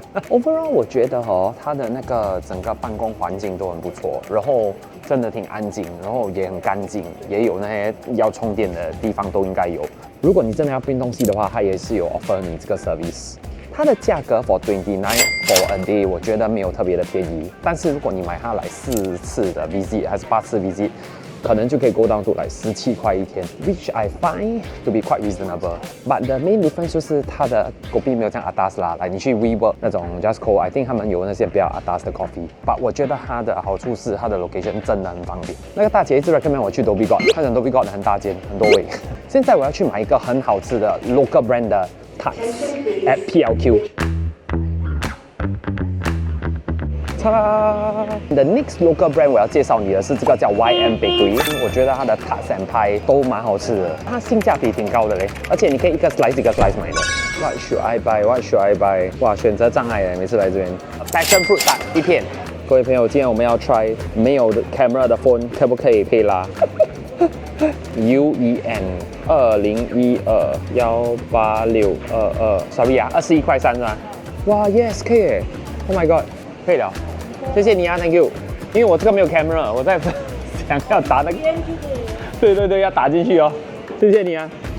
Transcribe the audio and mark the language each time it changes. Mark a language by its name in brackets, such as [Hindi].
[Chinese] Overall， 我觉得它的那个整个办公环境都很不错，然后真的挺安静，然后也很干净，也有那些要充电的地方都应该有。如果你真的要 print 东西的话，它也是有 offer 你这个 service。它的价格 [English] for 29 for a day， [Chinese] 我觉得没有特别的便宜，但是如果你买它来4次的 visit 还是8次 visit。可能就可以 [English] go down to like 17块一天 ，which I find to be quite reasonable. But the main difference [Chinese] 就是它的 kopi 没有这样 atas 啦，来你去 WeWork 那种 Just Cold， [English] I think [Chinese] 他们有那些比较 atas 的 coffee。 But 我觉得它的好处是它的 location 真的很方便。那个大姐一直 recommend 我去 Dhoby Ghaut， 她讲 Dhoby Ghaut 很大间，很多位。现在我要去买一个很好吃的 local brand 的 tarts at PLQ。 The next local brand 我要介绍你的是这个叫 YM Bakery， 我觉得它的 tarts and pie 都蛮好吃的，它性价比挺高的嘞，而且你可以一个 slice 一个 slice 买的。 [English] What should I buy? What should I buy? [Chinese] 哇，选择障碍耶，每次来这边。 [English] Passion fruit tart 一片。 [Chinese] 各位朋友，今天我们要 try 没有 camera 的 phone 可不可以配拉？UEN 2012-18622 ，sorry 啊，21块3是吧？哇 ，yes 可以耶 ， [English] Oh my god， [Chinese] 可以了，谢谢你啊 ， [English] Thank you。 [Chinese] 因为我这个没有 camera， 我在想要打那个，对，要打进去哦，谢谢你啊。